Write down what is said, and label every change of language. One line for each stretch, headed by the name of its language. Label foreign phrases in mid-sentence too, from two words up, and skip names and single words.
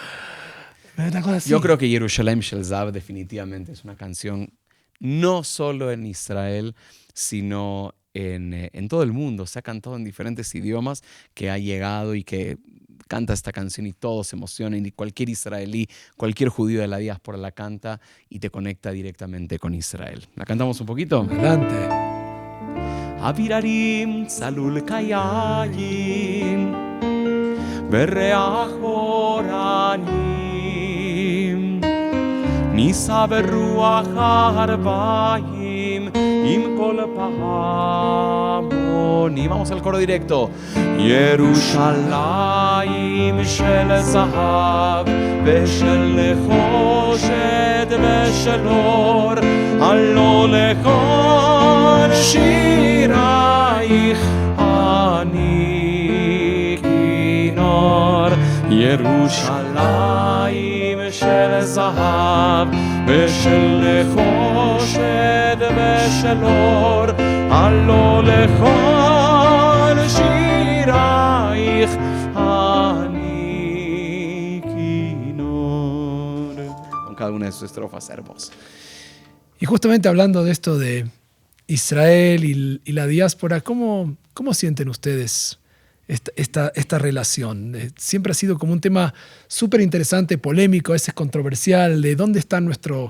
Spanish: Yo creo que
Hebrew: ירושלים של זהב
Spanish: definitivamente es una canción no solo en Israel, sino en todo el mundo. Se ha cantado en diferentes idiomas, que ha llegado y que canta esta canción y todos se emocionan, y cualquier israelí, cualquier judío de la diáspora la canta y te conecta directamente con Israel. ¿La cantamos un poquito? Adelante.
Hebrew: אווירהרים צלול כיין בריח אורנים נישא ברוח הארבעים עם כל פעמונים.
Spanish: Vamos al coro directo.
Hebrew: ירושלים של זהב ושל נחושת ושל אור, הלא לכל שירייך אני כינור. ירושלים של זהב ושל נחושת ושל אור הלא לכל שירייך אני כינור.
Spanish: Con cada una de sus estrofas hermosas. Y justamente hablando de esto de Israel y la diáspora, ¿cómo sienten ustedes esta relación? Siempre ha sido como un tema súper interesante, polémico, a veces controversial, de dónde está nuestro...